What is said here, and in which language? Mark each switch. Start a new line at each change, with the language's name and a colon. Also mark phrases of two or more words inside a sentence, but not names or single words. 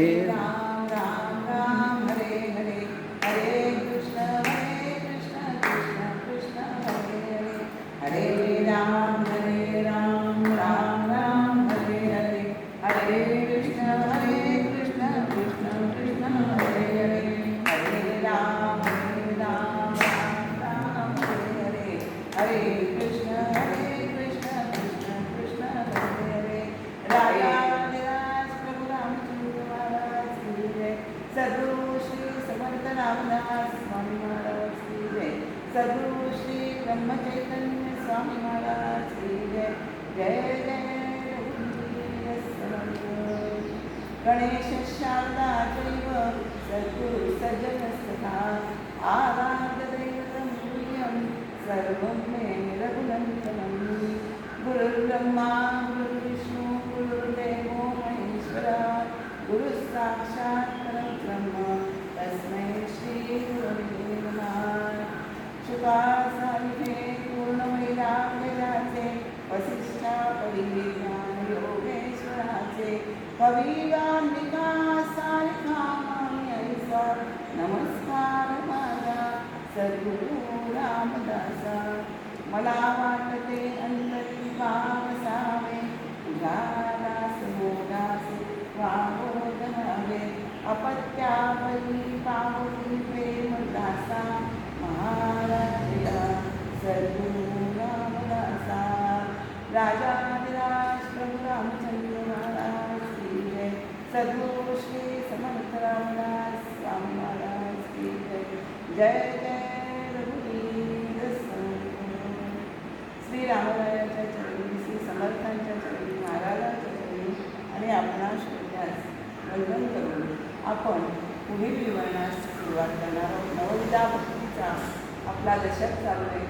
Sanskrit: राम राम राम हरे हरे, हरे कृष्ण कृष्ण कृष्ण हरे हरे, हरे राम राम राम हरे हरे, हरे कृष्ण कृष्ण कृष्ण हरे हरे, हरे राम राम राम हरे हरे, हरे कृष्ण कृष्ण कृष्ण हरे हरे।
Hindi: राजा प्रभु रामचंद्र महाराज की जय। सद्गुरु श्री समर्थ रामदास स्वामी महाराज की जय। सद्गुरु श्री ब्रह्म चैतन्य स्वामी महाराज की जय।
Marathi: जय जय रघुवीर समर्थ।
Sanskrit: गणेश शारदा चैव सद्गुरु सज्जनस्तथा आराध्य दैवतं तुल्यं सर्वं मे रघुनन्दनं। गुरुर्ब्रह्मा गुरुर्विष्णु गुरुर्देवो महेश्वरा, गुरु साक्षात् परब्रह्म तस्मै श्री गुरवे नमः।
Marathi: शुकासारिके पूर्णवैराग्यराजे वसिष्ठा कविज्ञान योगेश्वराचे, कविवांबिका सारिका ऐसा नमस्कार माझा सद्गुरु रामदासा। मला वाटते अंतरी पावसावे, तुझा दास हो दास वावोदनावे, अपत्यावरी पावती प्रेम दासा महाराजा सद्गुरु रामदासा।
Hindi: राजाधिराज प्रभु रामचंद्र महाराज की जय। सद्गुरु श्री समर्थ रामदास स्वामी महाराज की जय।
Marathi: जय जय रघुवीर समर्थ। श्री रामरायाच्या चरणी, श्री समर्थांच्या चरणी, महाराजांच्या चरणी आणि आपणा श्रोत्यास वंदन करून आपण पुढील विवरणास सुरुवात करणार आहोत। नवविधा भक्तीचा आपला दशक चालू आहे.